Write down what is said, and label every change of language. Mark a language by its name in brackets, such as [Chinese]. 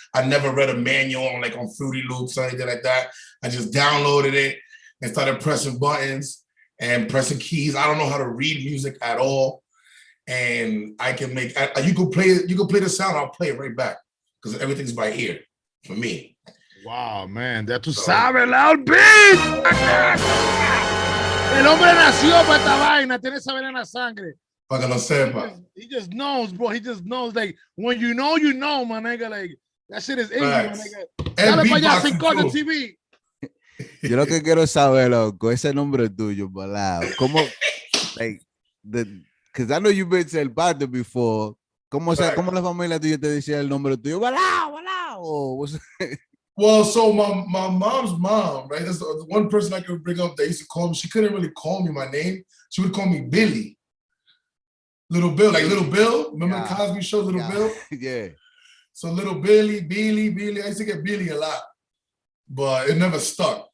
[English] I never read a manual on Fruity Loops or anything like that. I just downloaded it and started pressing buttons and pressing keys. I don't know how to read music at all. And I can make, you can play the sound, I'll play it right back because everything's by ear for me. Wow, man, [Spanish] ya tú sabes, Lauu Beatz. El hombre nació para esta vaina, tiene esa vaina en la sangre. Para que lo sepa. [English] He just knows, bro. He just knows. Like, when you know, my nigga. Like, that shit is in you, my nigga. [Spanish] Dale para allá, sin corte TV. Yo lo que quiero saber, loco, ese nombre tuyo, Lauu. [English] ¿Cómo, like, because I know you've been to El Pato before. [Spanish] ¿Cómo la familia tuya te decía el nombre tuyo? Lauu. [English] Well, so my mom's mom, right? That's the one person I could bring up that used to call me. She couldn't really call me my name. She would call me Billy. Little Bill, like Little Bill. Remember the Cosby Show, Little Bill? Yeah. So Little Billy. I used to get Billy a lot, but it never stuck.